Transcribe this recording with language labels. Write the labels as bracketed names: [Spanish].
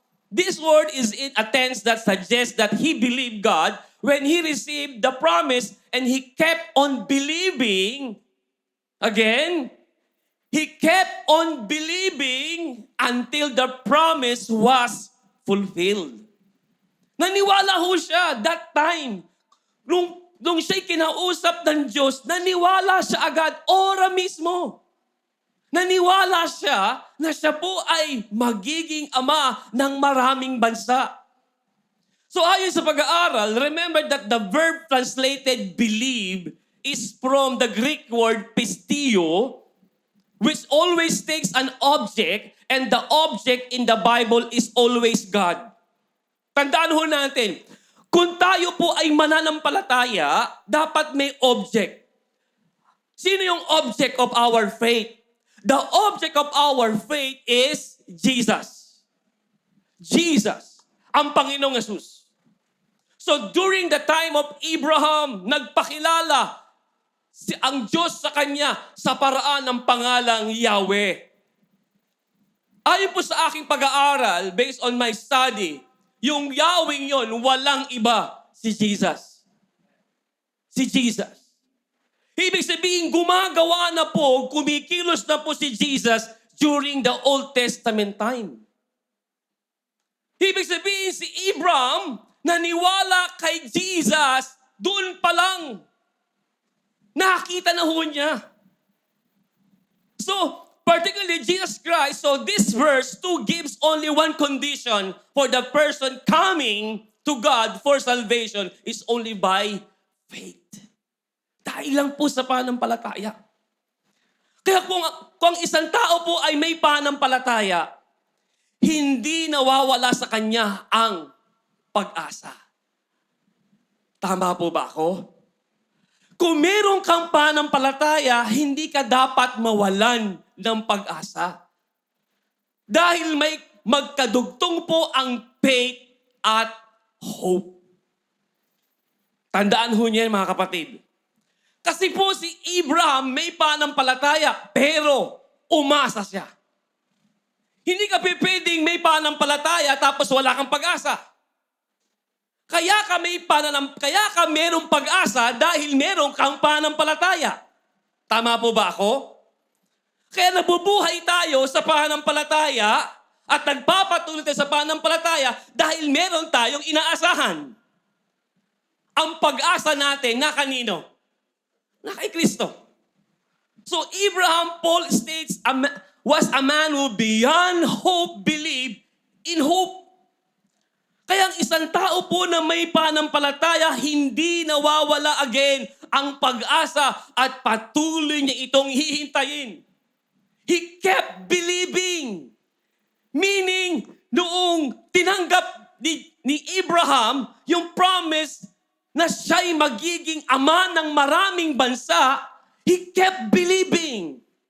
[English] This word is in a tense that suggests that he believed God when he received the promise and he kept on believing. Again, he kept on believing until the promise was fulfilled. [Filipino] Naniwala ho siya [English] that time. [Filipino] Nung siya'y kinausap ng Diyos, naniwala siya agad, ora mismo. Naniwala siya na siya po ay magiging ama ng maraming bansa. [English] So [Filipino] ayon sa pag-aaral, [English] remember that the verb translated believe is from the Greek word pistio, which always takes an object, and the object in the Bible is always God. [Filipino] Tandaan ho natin, kung tayo po ay mananampalataya, dapat may object. Sino yung [English] object of our faith? The object of our faith is Jesus. [Filipino] Jesus, ang Panginoong Yesus. [English] So during the time of Abraham, [Filipino] nagpakilala ang Diyos sa kanya sa paraan ng pangalang Yahweh. Ayon po sa aking pag-aaral, [English] based on my study, [Filipino] yung Yahweh yon, walang iba, si Jesus. Si Jesus. Ibig sabihin, gumagawa na po, kumikilos na po si Jesus [English] during the Old Testament time. [Filipino] Ibig sabihin, si Abraham, naniwala kay Jesus, doon pa lang. Nakita na ho niya. [English] So, particularly Jesus Christ, so this verse 2 gives only one condition for the person coming to God for salvation is only by faith. [Filipino] Dahil lang po sa pananampalataya. Kaya kung isang tao po ay may pananampalataya, hindi nawawala sa kanya ang pag-asa. Tama po ba ako? Kung meron kang pananampalataya, hindi ka dapat mawalan ng pag-asa. Dahil may magkadugtong po ang faith at hope. Tandaan ho niya mga kapatid. Kasi po si Abraham may pananampalataya, pero umasa siya. Hindi ka pwedeng may pananampalataya tapos wala kang pag-asa. Kaya ka merong pag-asa dahil meron kang pananampalataya. Tama po ba ako? Kaya nabubuhay tayo sa pananampalataya at nagpapatuloy tayo sa pananampalataya dahil meron tayong inaasahan. Ang pag-asa natin na kanino? Na kay Kristo. [English] So Abraham, Paul states, was a man who beyond hope believed in hope. [Filipino] Kaya ang isang tao po na may pananampalataya, hindi nawawala again ang pag-asa at patuloy niya itong hihintayin. [English] He kept believing. Meaning, [Filipino] noong tinanggap ni Abraham yung promise na siya'y magiging ama ng maraming bansa, [English] he kept believing.